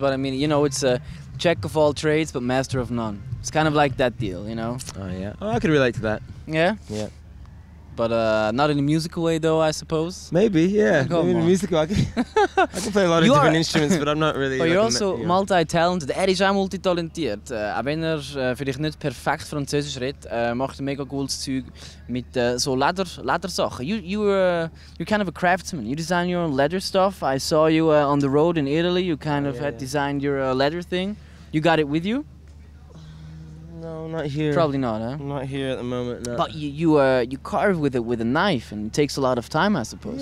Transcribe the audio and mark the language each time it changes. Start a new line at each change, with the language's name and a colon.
English: But I mean, you know, it's a jack of all trades, but master of none. It's kind of like that deal, you know. Oh yeah. Oh, I could relate to that. Yeah. Yeah. But not in a musical way, though, I suppose. Maybe, yeah. Come Maybe in on. a musical, I can play a lot of different instruments, but I'm not really. But you're also multi-talented.
German: Ist auch multitalentiert. Auch wenn vielleicht nicht perfekt Französisch redet, macht mega cooles Zeug mit so Ledersachen.
English: You're kind of a craftsman. You design your own leather stuff. I saw you on the road in Italy. You kind of had designed your leather thing. You got it with you? No, not here. Probably not, huh? Not here at the moment. No. But you carve with a knife, and it takes a lot of time, I suppose.